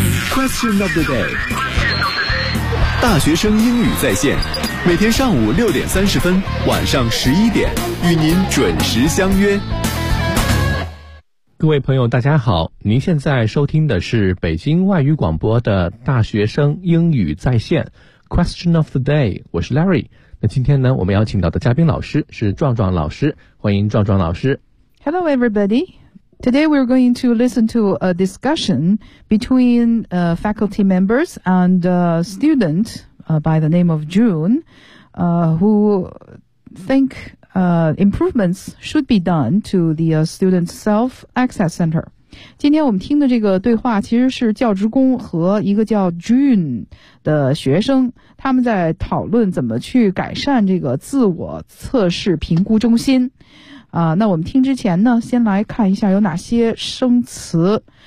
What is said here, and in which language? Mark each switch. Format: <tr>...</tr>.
<zh>Question of the day， 大学生英语在线，每天上午6:30，晚上11:00，与您准时相约。各位朋友大家好，您现在收听的是北京外语广播的大学生英语在线 Question of the day， 我是 Larry。那今天呢，我们邀请到的嘉宾老师是壮壮老师，欢迎壮壮老师。</zh> <en>Hello everybody, today we're going to listen to a discussion between faculty members and a student by the name of June who thinkimprovements should be done to the student's self-access center.</en> <zh>今天我们听的这个对话其实是教职工和一个叫 June 的学生，他们在讨论怎么去改善这个自我测试评估中心。那我们听之前呢，先来看一下有哪些生词。</zh>